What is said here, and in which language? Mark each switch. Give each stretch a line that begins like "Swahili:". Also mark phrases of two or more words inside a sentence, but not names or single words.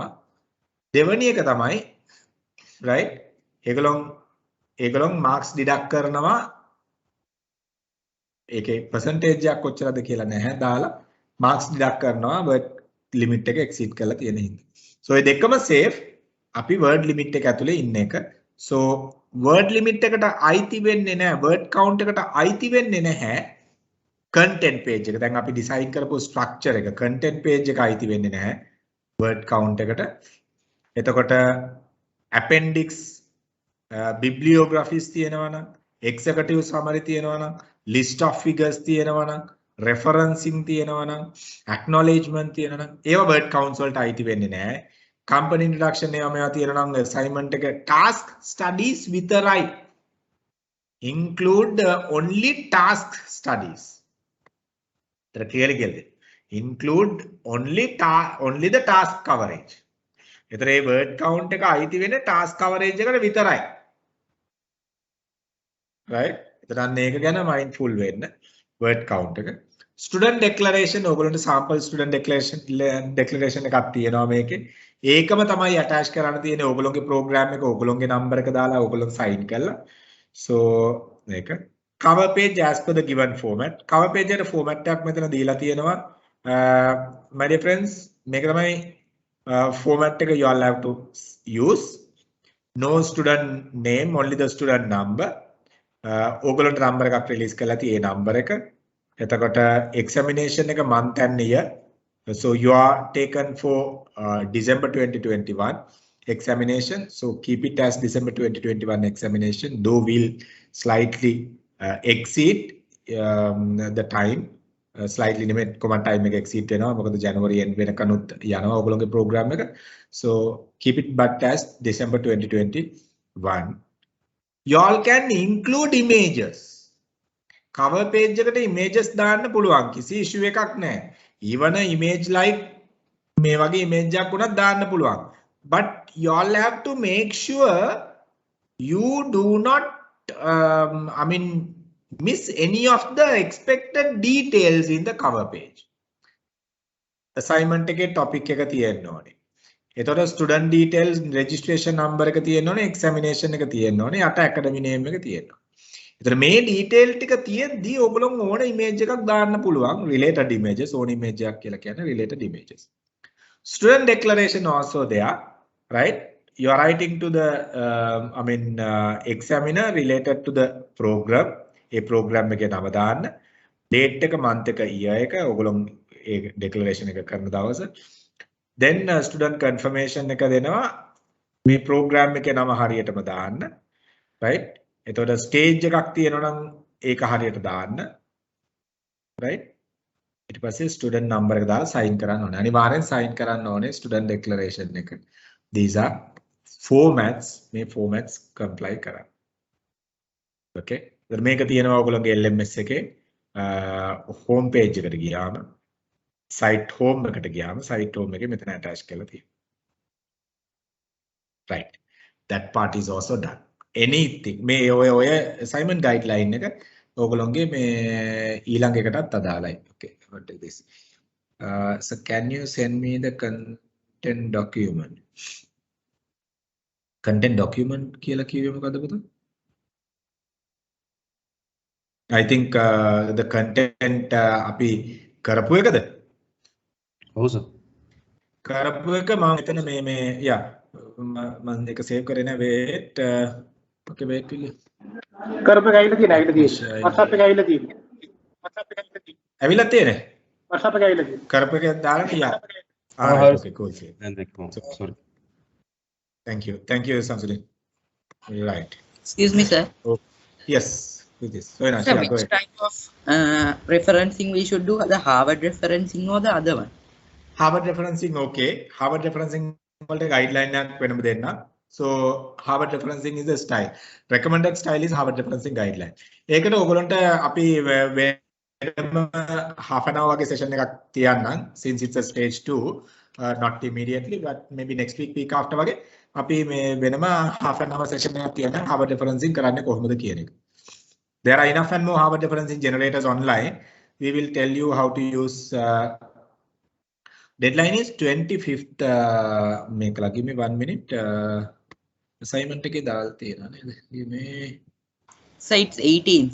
Sinhala: දෙවෙනි එක තමයි right ඒගොල්ලෝ
English: marks deduct
Sinhala: කරනවා. ඒකේ percentage එකක් කොච්චරද කියලා නැහැ දාලා
English: marks deduct
Sinhala: කරනවා
English: word limit
Sinhala: එක exceed කරලා තියෙන හින්දා. So ඒ දෙකම safe. අපි
English: word limit
Sinhala: එක ඇතුලේ ඉන්න එක. So
English: word limit
Sinhala: එකට අයිති වෙන්නේ නැහැ,
English: word count
Sinhala: එකට අයිති වෙන්නේ නැහැ
English: content page
Sinhala: එක. දැන් අපි design කරපු structure එක
English: content page
Sinhala: එක අයිති වෙන්නේ නැහැ
English: word count
Sinhala: එකට. එතකොට
English: appendix bibliographies
Sinhala: තියෙනවා නම්,
English: executive summary
Sinhala: තියෙනවා නම්,
English: list of figures
Sinhala: තියෙනවා නම්, referencing තියෙනවා නම්, acknowledgement තියෙනවා නම් ඒවා
English: word counts
Sinhala: වලට අයිති වෙන්නේ නැහැ.
English: company introduction
Sinhala: ඒවා මේවා තියෙනවා නම් assignment එක
English: task studies
Sinhala: විතරයි.
English: include only task studies. Include only the task coverage.
Sinhala: එතන මේ
English: word count
Sinhala: එක අයිති වෙන්නේ
English: task coverage
Sinhala: එකට විතරයි. right? එතන අන්න ඒක ගැන mindful වෙන්න
English: word count
Sinhala: එක.
English: Student declaration
Sinhala: ඔයගොල්ලන්ට
English: sample student declaration
Sinhala: එකක් තියෙනවා මේකේ. ඒකම තමයි attach කරන්න තියෙන්නේ ඔයගොල්ලෝගේ program එක ඔයගොල්ලෝගේ number එක දාලා ඔයගොල්ලෝ sign කරලා.
English: So මේක cover page as per the given format. cover page
Sinhala: එකේ format එකක් මෙතන දීලා තියෙනවා.
English: My dear friends
Sinhala: මේක තමයි
English: format එක you all have to use. No student name, only the student number.
Sinhala: ඕගොල්ලන්ට number එකක් release කරලා තියෙයි ඒ number එක.
English: එතකොට examination එක month and year. So you are taken for December 2021 examination. So keep it as December 2021 examination. Though we'll slightly exceed the time. Slightly limit command time
Sinhala: එක exceed වෙනවා. මොකද January end වෙනකනුත් යනවා ඔයගොල්ලෝගේ program එක.
English: So keep it but as December 2021. You all can include images. Cover page
Sinhala: එකට images දාන්න පුළුවන්. කිසි issue එකක් නැහැ.
English: Even a image like
Sinhala: මේ වගේ image එකක් උනත් දාන්න පුළුවන්.
English: But you all have to make sure you do not miss any of the expected details in the cover page.
Sinhala: Assignment එකේ topic එක තියෙන්න ඕනේ. එතකොට
English: student details registration number
Sinhala: එක තියෙන්න ඕනේ, examination එක තියෙන්න ඕනේ, යට
English: academy name
Sinhala: එක තියෙන්න ඕනේ. එතකොට මේ detail ටික තියෙද්දි ඔයගොල්ලෝ ඕන image එකක් දාන්න පුළුවන්,
English: related images,
Sinhala: ඕන image එකක් කියලා කියන්නේ
English: related images. Student declaration also there, right? You are writing to the examiner related to the program.
Sinhala: ඒ program එකේ නම දාන්න. date එක month එක year එක ඔයගොල්ලෝ ඒ declaration එක කරන දවස.
English: Then student confirmation
Sinhala: එක දෙනවා. මේ program එකේ නම හරියටම දාන්න. right? එතකොට stage එකක් තියෙනවා නම් ඒක හරියට දාන්න. right? ඊට පස්සේ
English: student number
Sinhala: එක දාලා sign කරන්න ඕනේ. අනිවාර්යෙන් sign කරන්න ඕනේ
English: student declaration
Sinhala: එක.
English: These are formats.
Sinhala: මේ
English: formats comply
Sinhala: කරන්න. okay? මේක තියෙනවා ඔයගොල්ලෝගේ LMS එකේ
English: home page
Sinhala: එකට ගියාම
English: site home
Sinhala: එකට ගියාම
English: site home
Sinhala: එකේ මෙතන attach කරලා තියෙනවා.
English: right, that part is also done.
Sinhala: anything මේ ඔය
English: assignment guideline
Sinhala: එක ඔයගොල්ලෝගේ මේ ඊළඟ එකටත් අදාළයි.
English: okay, what is this? So can you send me the content document? content document
Sinhala: කියලා කිව්වේ මොකද්ද පුතා?
English: I think the content
Sinhala: අපි කරපු එකද? ඔව් සර්. කරපු එක මම එතන මේ යා මම ඒක සේව් කරේ නෑ
English: wait okay wait
Sinhala: පිළි කරපු එක ඇවිල්ලා තියෙනවා WhatsApp එක ඇවිල්ලා තියෙනවා ඇවිල්ලා තියෙන්නේ WhatsApp එක ඇවිල්ලා තියෙනවා කරපු එක දාලා තියා
English: okay cool
Sinhala: දැන් දෙකම sorry.
English: thank you Samsudin. right, Excuse me, sir. oh, yes with this so nice. Sir, yeah, which type of referencing we should do? The Harvard referencing or the other one? Harvard referencing okay.
Sinhala: Harvard referencing වලට guideline එකක් වෙනම දෙන්න.
English: So Harvard referencing is the style. Recommended style is Harvard referencing guideline.
Sinhala: ඒකට ඔයගොල්ලන්ට අපි වෙනම
English: half an hour
Sinhala: වගේ session එකක් තියන්නම්
English: since it's a stage 2 not immediately but maybe next week after
Sinhala: වගේ අපි මේ වෙනම
English: half an hour session
Sinhala: එකක් තියන්නම් Harvard referencing කරන්නේ කොහොමද කියන එක.
English: There are enough and more Harvard referencing generators online. We will tell you how to use. Deadline is 25th. Give me 1 minute. Assignment ke dal give me. So it's 18th.